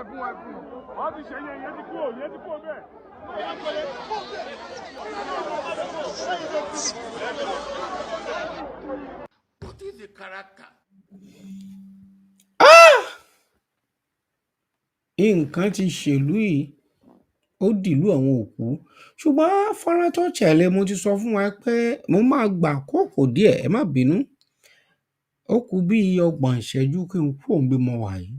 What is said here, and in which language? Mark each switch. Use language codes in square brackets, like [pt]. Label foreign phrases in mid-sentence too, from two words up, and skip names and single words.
[yo] Wọ́n ti ṣe yẹn ti kúrò bẹ́ẹ̀. [en] What is the character? [yo] Nǹkan ti ṣèlú yìí ó dìlú àwọn òkú ṣùgbọ́n fọ́nrán tó tẹ̀lé mo ti sọ fún wa pé mo máa gbà kókò díẹ̀ ẹ má bínú ó kù bí 30 ìṣẹ́jú kí n kúrò níbi mo wà yìí.